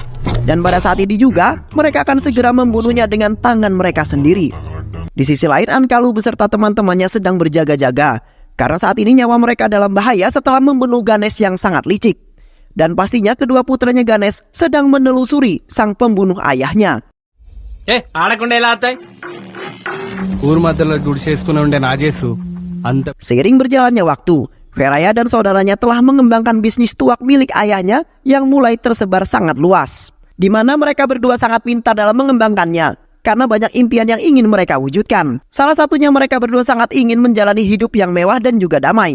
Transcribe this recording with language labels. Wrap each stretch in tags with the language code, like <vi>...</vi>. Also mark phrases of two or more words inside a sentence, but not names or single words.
<id>Dan pada saat ini juga, mereka akan segera membunuhnya dengan tangan mereka sendiri. Di sisi lain, Ankalu beserta teman-temannya sedang berjaga-jaga karena saat ini nyawa mereka dalam bahaya setelah membunuh Ganesh yang sangat licik. Dan pastinya kedua putranya Ganesh sedang menelusuri sang pembunuh ayahnya.</id> <te>ఊరు మధ్యలో గుడిసేసుకుని ఉండే నాగేశు అంత</te> <id>Seiring berjalannya waktu, Feraya dan saudaranya telah mengembangkan bisnis tuak milik ayahnya yang mulai tersebar sangat luas, di mana mereka berdua sangat pintar dalam mengembangkannya karena banyak impian yang ingin mereka wujudkan. Salah satunya mereka berdua sangat ingin menjalani hidup yang mewah dan juga damai.</id>